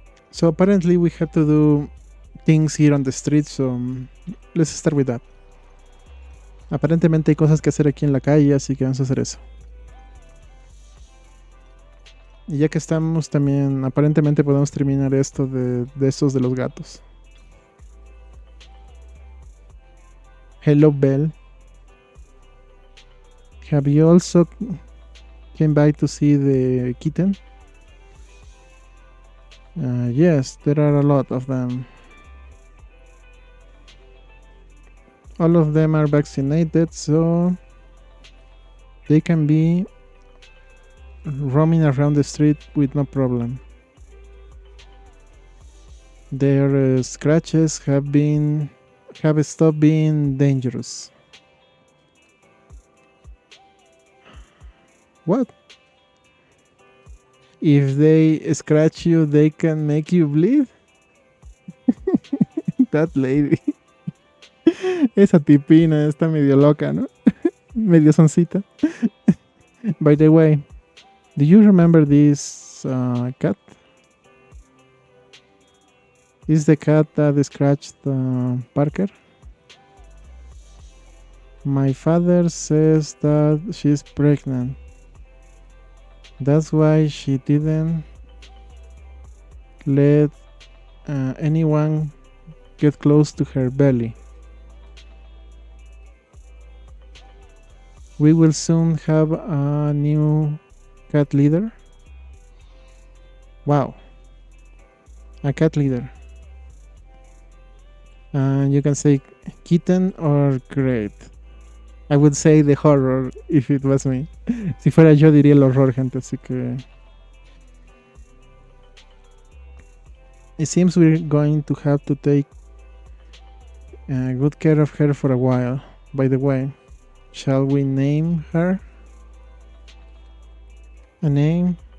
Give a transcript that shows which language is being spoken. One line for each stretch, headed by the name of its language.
English: So apparently we have to do things here on the street, so let's start with that.
Spanish: Aparentemente hay cosas que hacer aquí en la calle, así que vamos a hacer eso. Y ya que estamos también, aparentemente podemos terminar esto de estos de los gatos.
English: Hello Belle. Have you also came by to see the kitten? Yes, there are a lot of them. All of them are vaccinated, so they can be roaming around the street with no problem. Their scratches have stopped being dangerous. What? If they scratch you, they can make you bleed? That lady.
Spanish: Esa tipina está medio loca, ¿no? Medio soncita.
English: By the way, do you remember this cat? Is the cat that scratched Parker? My father says that she's pregnant. That's why she didn't let anyone get close to her belly. We will soon have a new cat leader. Wow. A cat leader. You can say kitten or great. I would say the horror if it was me.
Spanish: Si fuera yo diría el horror, gente, así que...
English: It seems we're going to have to take good care of her for a while. By the way, shall we name her? A name?